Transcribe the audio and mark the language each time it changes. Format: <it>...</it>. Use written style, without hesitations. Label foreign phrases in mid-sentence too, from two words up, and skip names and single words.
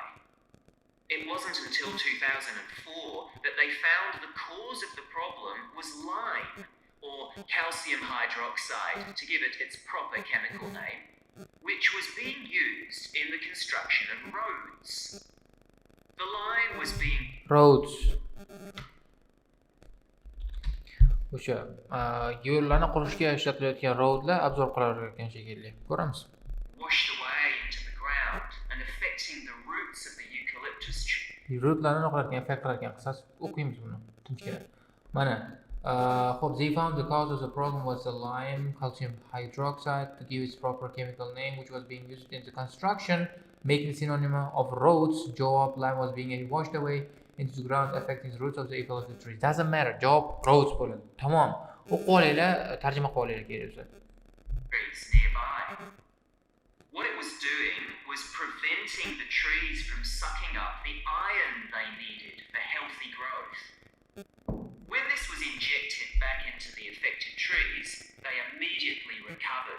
<en>It wasn't until 2004 that they found the cause of the problem was lime, or calcium hydroxide, to give it its proper chemical name, which was being in the construction of roads. The line was being roads.</en> <uz>O'sha yo'llarni qurishga ishlatilayotgan roadlar abzor qilayotgan shekilli. Ko'ramiz.</uz> <en>washed away into the ground and affecting the roots of the eucalyptus tree.</en> <uz>Rootlarni qilayotgan, effekt qilayotgan qisas o'qiymiz buni. Tinchgina.</uz> <en>Mana hope they found the cause of the problem was the lime calcium hydroxide to give its proper chemical name, which was being used in the construction, making synonym of roads. Job lime was being washed away into the ground, affecting the roots of the eucalyptus trees. Doesn't matter.</en> <uz>Job roads bo'ladi. Tamom. O'qib olinglar, tarjima qilib olinglar kerak bo'lsa.</uz> <en>Trees nearby. What it was doing was preventing the trees from sucking up the iron they needed for healthy growth. When this was injected back into the affected trees, they immediately recovered.</en>